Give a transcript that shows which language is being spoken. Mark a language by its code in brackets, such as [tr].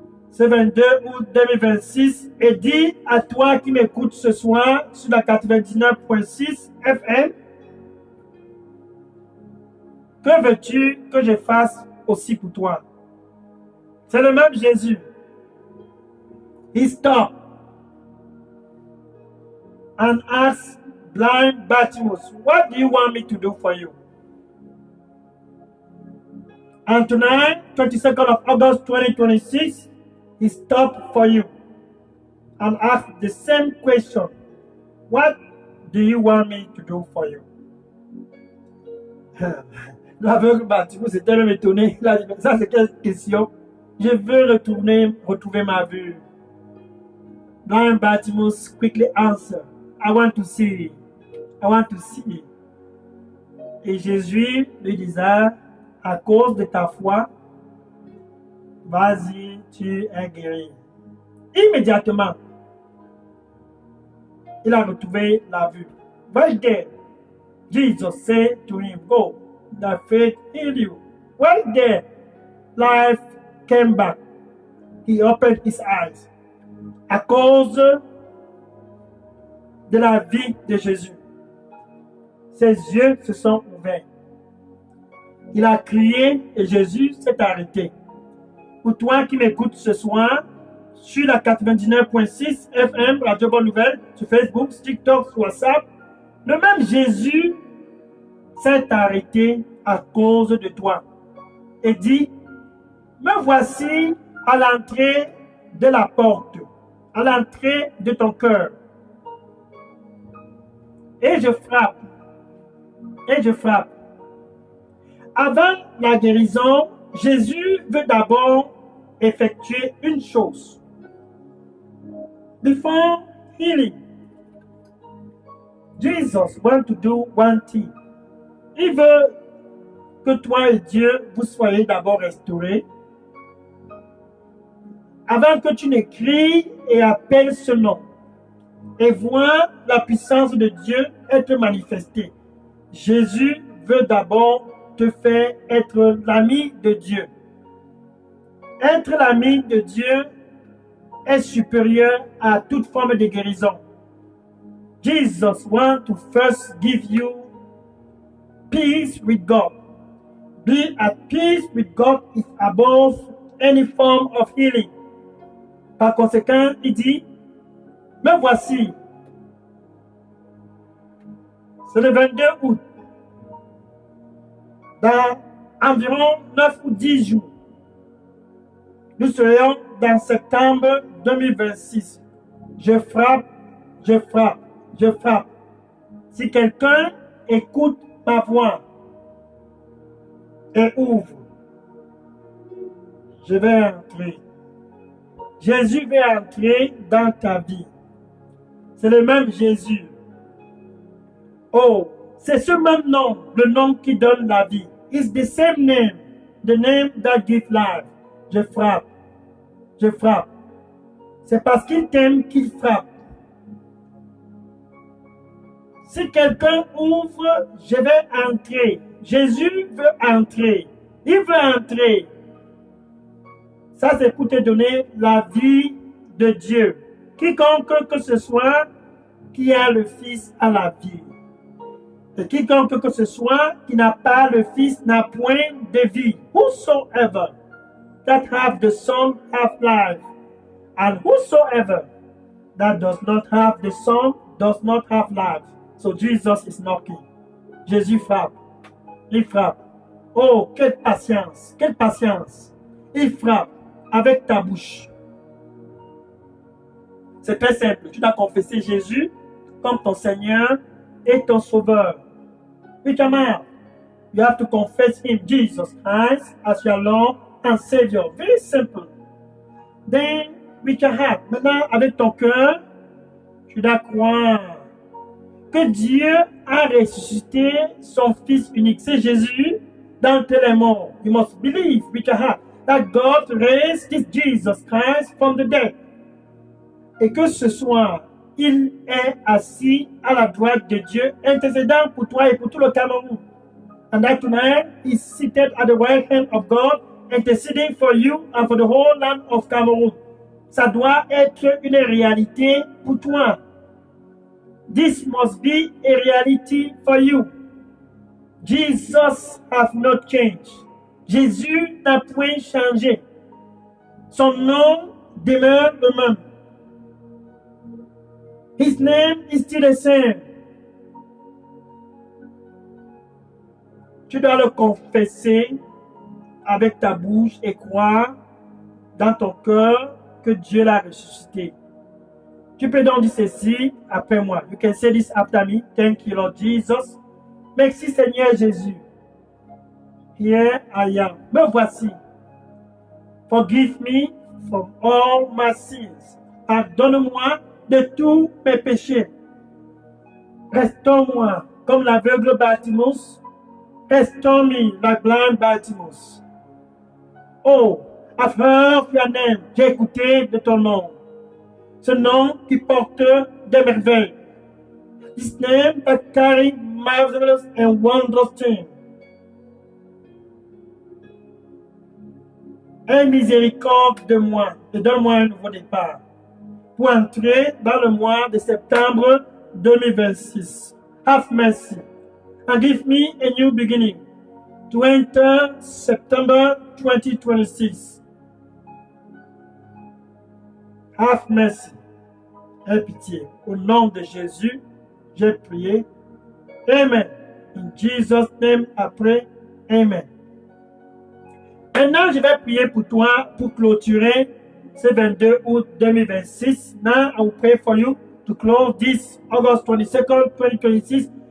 [fr] Ce 22 août 2026 et dit à toi qui m'écoutes ce soir sur la 99.6 FM, que veux-tu que je fasse aussi pour toi? C'est le même Jésus. [en] He stopped and asked blind Bartimaeus, what do you want me to do for you? And tonight, 22nd of August 2026, he stopped for you and asked the same question. What do you want me to do for you? [fr] L'aveugle Bartimaeus s'était même étonné. Il a dit, ça c'est quelle question? Je veux retrouver ma vue. [en] Blind Bartimaeus quickly answered, I want to see. I want to see. [fr] Et Jésus lui disait, à cause de ta foi, vas-y, tu es guéri. Immédiatement, il a retrouvé la vue. [en] Right there, Jesus said to him, go, thy faith healed you. Right there, life came back. He opened his eyes. [fr] À cause de la vie de Jésus, ses yeux se sont ouverts. Il a crié et Jésus s'est arrêté. Pour toi qui m'écoutes ce soir, sur la 99.6 FM, Radio Bonne Nouvelle, sur Facebook, TikTok, sur WhatsApp, le même Jésus s'est arrêté à cause de toi et dit, me voici à l'entrée de la porte, à l'entrée de ton cœur. Et je frappe. Et je frappe. Avant la guérison, Jésus veut d'abord effectuer une chose. [en] Before healing, Jesus wants to do one thing. [fr] Il veut que toi et Dieu, vous soyez d'abord restaurés. Avant que tu ne cries et appelles ce nom et vois la puissance de Dieu être manifestée. Jésus veut d'abord te faire être l'ami de Dieu. Être l'ami de Dieu est supérieur à toute forme de guérison. [en] Jesus wants to first give you peace with God. Be at peace with God is above any form of healing. [fr] Par conséquent, il dit, me voici. C'est le 22 août. Dans environ 9 ou 10 jours, nous serions dans septembre 2026. Je frappe, je frappe, je frappe. Si quelqu'un écoute ma voix et ouvre, je vais entrer. Jésus va entrer dans ta vie. C'est le même Jésus. Oh, c'est ce même nom, le nom qui donne la vie. [en] It's the same name, the name that gives life. [fr] Je frappe. Je frappe. C'est parce qu'il t'aime qu'il frappe. Si quelqu'un ouvre, je vais entrer. Jésus veut entrer. Il veut entrer. Ça, c'est pour te donner la vie de Dieu. Quiconque que ce soit qui a le Fils a la vie. Et quiconque que ce soit qui n'a pas le Fils n'a point de vie. [en] Whosoever that have the Son have life. And whosoever that does not have the Son does not have life. So Jesus is knocking. [fr] Jésus frappe. Il frappe. Oh, quelle patience. Quelle patience. Il frappe avec ta bouche. C'est très simple. Tu dois confesser Jésus comme ton Seigneur et ton Sauveur. [en] With your mouth, you have to confess Him, Jesus Christ, as your Lord and Savior. Very simple. Then, with your heart, [fr] maintenant, avec ton cœur, tu dois croire que Dieu a ressuscité son Fils unique. C'est Jésus dans les morts. [en] You must believe with your heart that God raised this Jesus Christ from the dead. [fr] Et que ce soir, il est assis à la droite de Dieu, intercédant pour toi et pour tout le Cameroun. [en] And that tonight, he's seated at the right hand of God, interceding for you and for the whole land of Cameroon. [fr] Ça doit être une réalité pour toi. [en] This must be a reality for you. Jesus has not changed. [fr] Jésus n'a point changé. Son nom demeure le même. [en] His name is still the same. [fr] Tu dois le confesser avec ta bouche et croire dans ton cœur que Dieu l'a ressuscité. Tu peux donc dire ceci après moi. [en] You can say this after me. Thank you, Lord Jesus. [fr] Merci, Seigneur Jésus. [en] Here I am. [fr] Me voici. [en] Forgive me from all my sins. [fr] Pardonne-moi de tous mes péchés. Restaure-moi comme l'aveugle Bartimus. [en] Restore me like blind Bartimus. Oh, I've heard your name. [fr] J'ai écouté de ton nom. Ce nom qui porte des merveilles. [en] This name that carry marvelous and wondrous things. [fr] Aie miséricorde de moi et donne-moi un nouveau départ pour entrer dans le mois de septembre 2026. [en] Have mercy and give me a new beginning to enter September 2026. Have mercy. [fr] Aie pitié. Au nom de Jésus, j'ai prié. Amen. [en] In Jesus' name, I pray. Amen. [fr] Maintenant, je vais prier pour toi pour clôturer ce 22 août 2026. [en] Now, I will pray for you to close this August 22nd, 2026.